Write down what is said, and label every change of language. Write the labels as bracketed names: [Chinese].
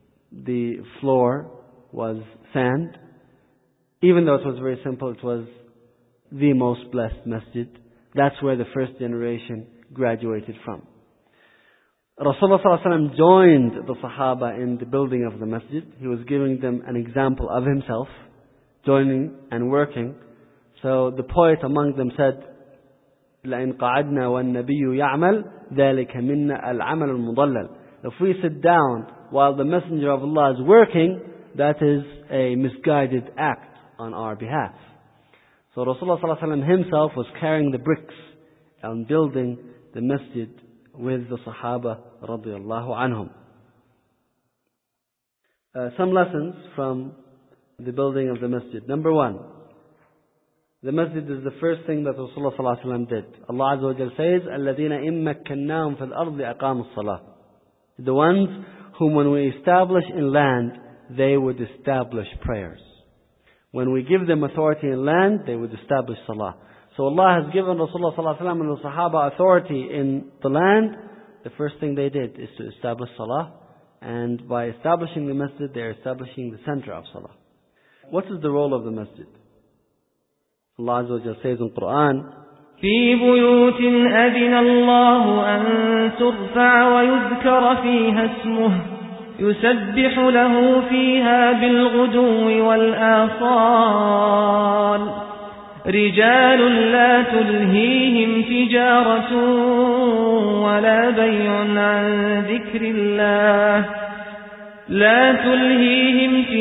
[English] The floor was sand. Even though it was very simple, it was the most blessed masjid. That's where the first generation graduated from. Rasulullah ﷺ joined the Sahaba in the building of the masjid. He was giving them an example of himself, joining and working. So the poet among them said, [Arabic] لَإِنْ قَعَدْنَا وَالنَّبِيُّ يَعْمَلْ ذَلِكَ مِنَّا الْعَمَلُ الْمُضَلَّلِ. [English] If we sit down while the Messenger of Allah is working, that is a misguided act on our behalf. So Rasulullah ﷺ himself was carrying the bricks and building the masjid with the Sahaba radiallahu anhum. Some lessons from the building of the masjid. Number one, the masjid is the first thing that Rasulullah ﷺ did. Allah Azza wa Jalla says, [Arabic] الَّذِينَ إِن مَكَّنَّاهُمْ فِي الْأَرْضِ أَقَامُ الصَّلَاةِ. [English] The ones whom when we establish in land, they would establish prayers. When we give them authority in land, they would establish salah. So Allah has given Rasulullah ﷺ and the Sahaba authority in the land. The first thing they did is to establish salah. And by establishing the masjid, they are establishing the center of salah. What is the role of the masjid? Allah Azza wa Jalla says in the Quran, [Arabic] فِي بُيُوتٍ أَذِنَ اللَّهُ أَن تُرْفَعَ وَيُذْكَرَ فِيهَا اسْمُهُ يسبح له فيها بالغدو والآصال رجال لا تلهيهم تجارة ولا بيع عن ذكر الله لا تلهيهم تجارة